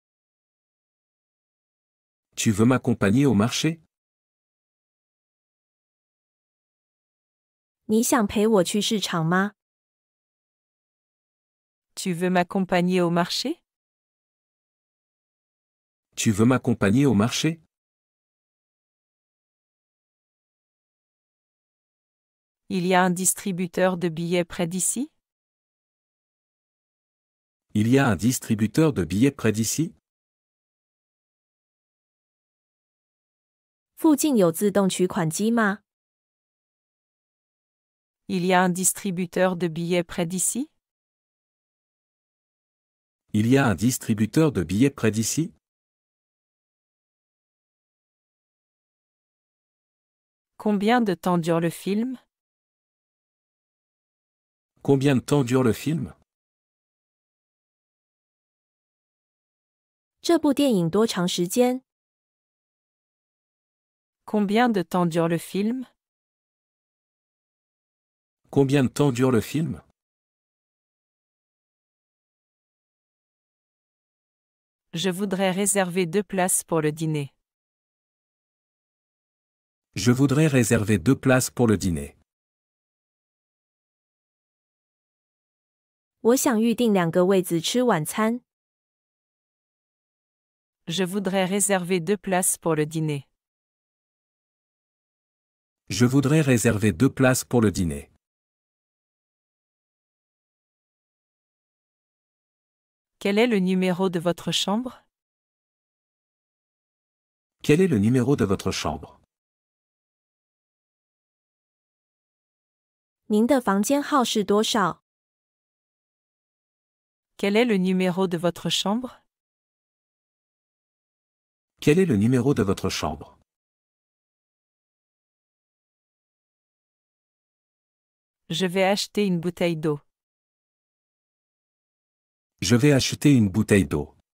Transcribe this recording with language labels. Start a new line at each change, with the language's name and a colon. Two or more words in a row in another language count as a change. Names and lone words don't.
French: Tu veux m'accompagner au marché?
Chinese: 你想陪我去市场吗？
French: Tu veux m'accompagner au marché? Tu veux m'accompagner au marché? Il y a un distributeur de billets près d'ici? Il y a un distributeur de billets près d'ici?
Chinese: 附近有自动取款机吗？
French: Il y a un distributeur de billets près d'ici? Il y a un distributeur de billets près d'ici? Combien de temps dure le film? Combien de temps dure le film?
Chinese: 这部电影多长时间？
French: Combien de temps dure le film? Combien de temps dure le film? Je voudrais réserver 2 places pour le dîner. Je voudrais réserver 2 places pour le dîner.
Chinese: 我想预定2个位子吃晚餐。
French: Je voudrais réserver 2 places pour le dîner. Je voudrais réserver 2 places pour le dîner. Quel est le numéro de votre chambre? Quel est le numéro de votre chambre?
Chinese: 您的房间号是多少？
French: Quel est le numéro de votre chambre? Quel est le numéro de votre chambre? Je vais acheter une bouteille d'eau. Je vais acheter une bouteille d'eau.